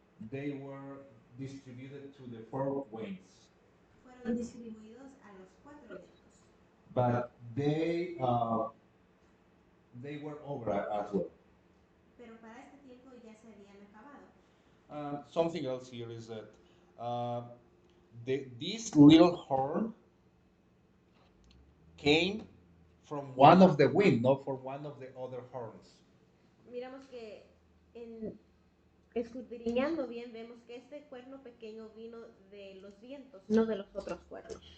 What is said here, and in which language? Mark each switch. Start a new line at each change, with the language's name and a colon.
English: they were distributed to the four winds.
Spanish: fueron distribuidos a los cuatro vientos.
English: But they were over as well.
Spanish: Pero para este tiempo ya se habían acabado.
English: Something else here is that this little horn came from one of the wind, not from one of the other horns.
Spanish: Miramos que escudriñando bien vemos que este cuerno pequeño vino de los vientos, no de los otros cuernos.